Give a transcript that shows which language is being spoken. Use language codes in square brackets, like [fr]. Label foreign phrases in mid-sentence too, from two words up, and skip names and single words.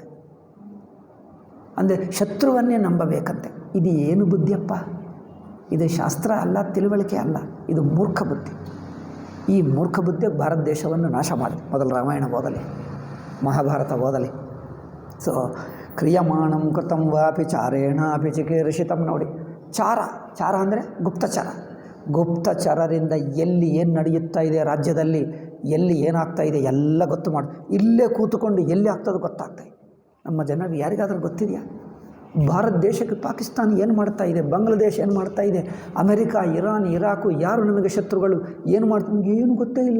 [kn] ಅಂದರೆ ಶತ್ರುವನ್ನೇ ನಂಬಬೇಕಂತೆ. ಇದು ಏನು ಬುದ್ಧಿಯಪ್ಪ, ಇದು ಶಾಸ್ತ್ರ ಅಲ್ಲ, ತಿಳುವಳಿಕೆ ಅಲ್ಲ, ಇದು ಮೂರ್ಖ ಬುದ್ಧಿ. ಈ ಮೂರ್ಖ ಬುದ್ಧಿ ಭಾರತ ದೇಶವನ್ನು ನಾಶ ಮಾಡಿ. ಮೊದಲು ರಾಮಾಯಣ ಓದಲಿ, ಮಹಾಭಾರತ ಓದಲಿ. [sa] ಸೊ ಕ್ರಿಯಮಾಣಂ ಕೃತಂ ವಾಪಿ ಚಾರೇಣ ಅಪಿ ಚಿಕೀರ್ಷಿತಂ. [kn] ನೋಡಿ, ಚಾರ ಅಂದರೆ ಗುಪ್ತಚರರಿಂದ ಎಲ್ಲಿ ಏನು ನಡೆಯುತ್ತಾ ಇದೆ ರಾಜ್ಯದಲ್ಲಿ, ಎಲ್ಲಿ ಏನಾಗ್ತಾ ಇದೆ ಎಲ್ಲ ಗೊತ್ತು ಮಾಡಿ. ಇಲ್ಲೇ ಕೂತುಕೊಂಡು ಎಲ್ಲಿ ಆಗ್ತದೆ ಗೊತ್ತಾಗ್ತಾಯಿದೆ. ನಮ್ಮ ಜನರಿಗೆ ಯಾರಿಗಾದರೂ ಗೊತ್ತಿದೆಯಾ? ಭಾರತ ದೇಶಕ್ಕೆ ಪಾಕಿಸ್ತಾನ ಏನು ಮಾಡ್ತಾ ಇದೆ, ಬಾಂಗ್ಲಾದೇಶ ಏನು ಮಾಡ್ತಾ ಇದೆ, ಅಮೆರಿಕಾ, ಇರಾನ್, ಇರಾಕು, ಯಾರು ನಮಗೆ ಶತ್ರುಗಳು, ಏನು ಮಾಡ್ತಾರೆ ಏನು ಗೊತ್ತೇ ಇಲ್ಲ.